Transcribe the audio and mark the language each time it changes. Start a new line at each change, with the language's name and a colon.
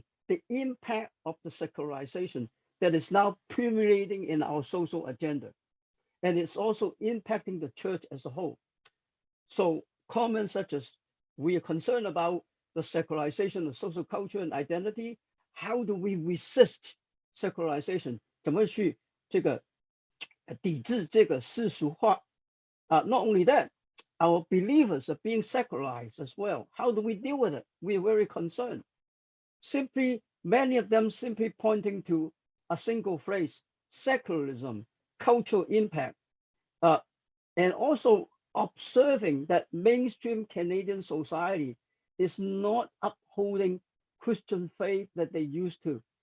English: the impact of the secularization that is now permeating in our social agenda. And it's also impacting the church as a whole. So comments such as, we are concerned about the secularization of social culture and identity. How do we resist secularization?
Chinese: 怎么去这个抵制这个世俗化?
English: Not only that, our believers are being secularized as well. How do we deal with it? We are very concerned. Many of them simply pointing to a single phrase, secularism, cultural impact, and also observing that mainstream Canadian society is not upholding Christian faith that they used to.